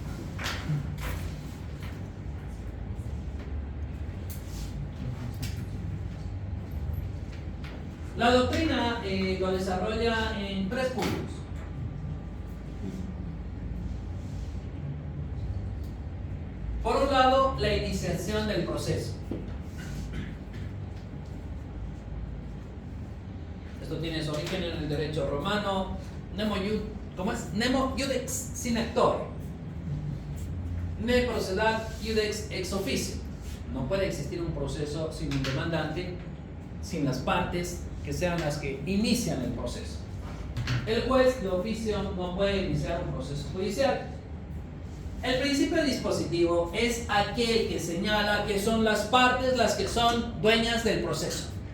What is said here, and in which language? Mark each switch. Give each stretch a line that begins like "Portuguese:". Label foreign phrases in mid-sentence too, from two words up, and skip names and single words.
Spanish: La doctrina lo desarrolla en 3 puntos. Por un lado, la iniciación del proceso. Esto tiene su origen en el derecho romano,
Latin: nemo iud
Spanish: ¿cómo es?
Latin: Nemo iudex sine actore. Ne procedat iudex ex officio.
Spanish: No puede existir un proceso sin un demandante, sin las partes que sean las que inician el proceso. El juez de oficio no puede iniciar un proceso judicial. El principio dispositivo es aquel que señala que son las partes las que son dueñas del proceso.